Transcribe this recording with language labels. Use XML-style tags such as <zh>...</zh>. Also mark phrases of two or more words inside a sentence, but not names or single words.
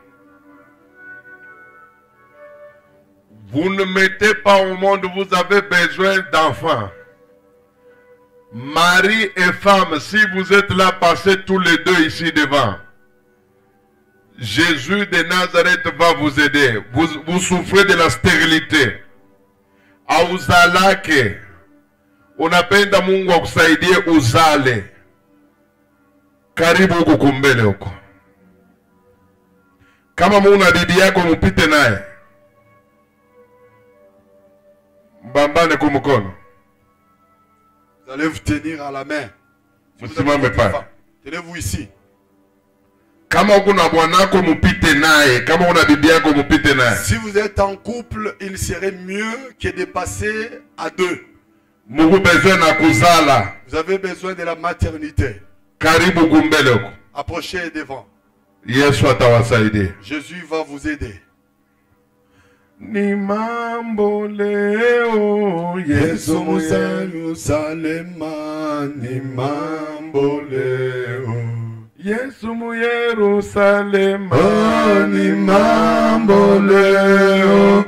<fr>Vous ne mettez pas au monde, vous avez besoin d'enfants. Mari et femme, si vous êtes là, passez tous les deux ici devant. Jésus de Nazareth va vous aider. Vous souffrez de la stérilité.</fr> <sw>Auzalake. Unapenda Mungu akusaidie uzale. Karibu huku kumbele huko. Kama muna bibi yako mpite naye. Mbambane kwa mkono.</sw> <fr>Vous allez vous tenir à la main.</fr> <sw>Msimame pale.</sw> <fr>Tenez-vous ici.</fr> <sw>Kama uko na bwanako mpite naye, kama una bibi yako mpite naye.</sw> <fr>Si vous êtes en couple, il serait mieux que de passer à deux.</fr> <sw>Mungu besoin na kuzala.</sw> <fr>Vous avez besoin de la maternité.</fr> <sw>Karibu kumbele huko.</sw> <fr>Approchez devant.</fr> <sw>Yesu atawasaidia.</sw> <fr>Jésus va vous aider.</fr> <sw>Ni mambo leo Yesu Yerusalema, ni mambo leo. Yesu mu Yerusalema, ni mambo leo.</sw>